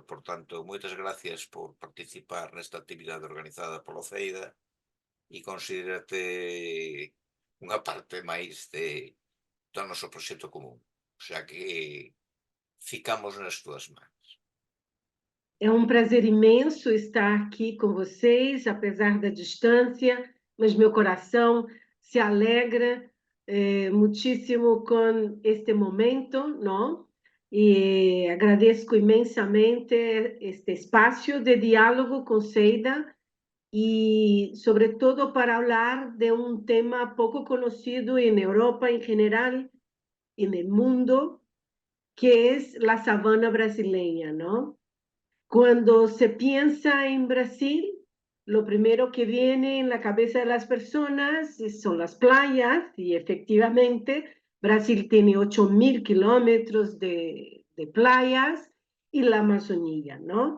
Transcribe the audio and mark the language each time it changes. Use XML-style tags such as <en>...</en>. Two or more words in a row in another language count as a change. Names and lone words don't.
<gl>Por tanto, moitas gracias por participar nesta actividade organizada polo CEIDA e considérate unha parte máis do noso proxecto común.</gl> <es>O sea</es> <gl>que ficamos nas túas mans.</gl> <pt>É um prazer imenso estar aqui com vocês, apesar da distância, mas meu coração se alegra muitíssimo com este momento, não? E agradeço imensamente este espaço de diálogo com Seida e, sobretudo, para falar de um tema pouco conhecido em Europa em geral e no mundo, que é a savana brasileira, não?</pt> <es>Cuando se piensa en Brasil, lo primero que viene en la cabeza de las personas son las playas y efectivamente Brasil tiene 8.000 kilómetros de playas y la Amazonía, ¿no?</es>